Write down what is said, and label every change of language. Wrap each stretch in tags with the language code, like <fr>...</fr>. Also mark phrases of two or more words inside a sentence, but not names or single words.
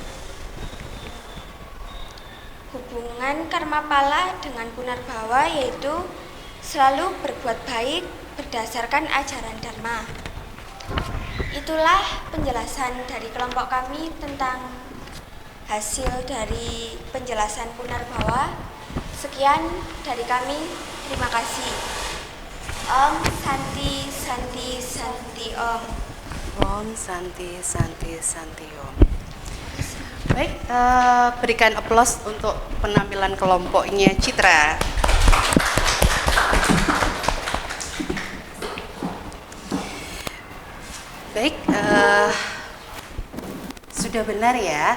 <id>Hubungan karma pala dengan Punarbawa yaitu selalu berbuat baik berdasarkan ajaran Dharma. Itulah penjelasan dari kelompok kami tentang hasil dari penjelasan Punarbawa. Sekian dari kami, terima kasih.</id> <sa>Om Santi Santi Santi Om. Om Santi Santi Santi Om.</sa> <id>Baik, berikan aplaus untuk penampilan kelompoknya Citra. Baik, sudah benar ya.</id>